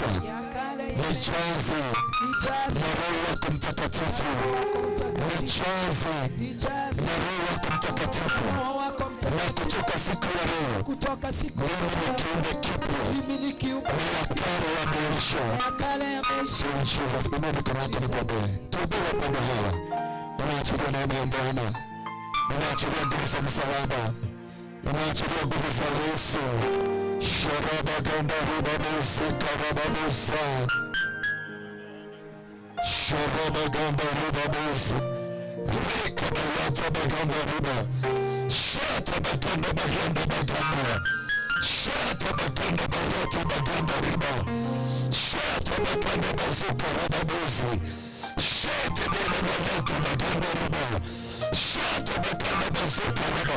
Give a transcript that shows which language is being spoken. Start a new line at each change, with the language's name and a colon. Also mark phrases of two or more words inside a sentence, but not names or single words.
Swahili: Nijaze na Roho wako Mtakatifu, nijaze na Roho wako Mtakatifu, na kutoka siku ya leo mimi ni kiumbe kipya, ya kale yameisha. Jesus, inua mikono yako nikwambie, tuombee wapendwa hawa. Ninaachilia neema ya Bwana, ninaachilia nguvu za msalaba, ninaachilia nguvu za Yesu. Sharabaganda ribabusi karababusa, sharabaganda ribabusi, rikabayata baganda riba, shata baganda baganda baganda, shata baganda bayata baganda riba, shata baganda bazuka rababusi, shata baganda bayata baganda riba, shata baganda bazuka riba.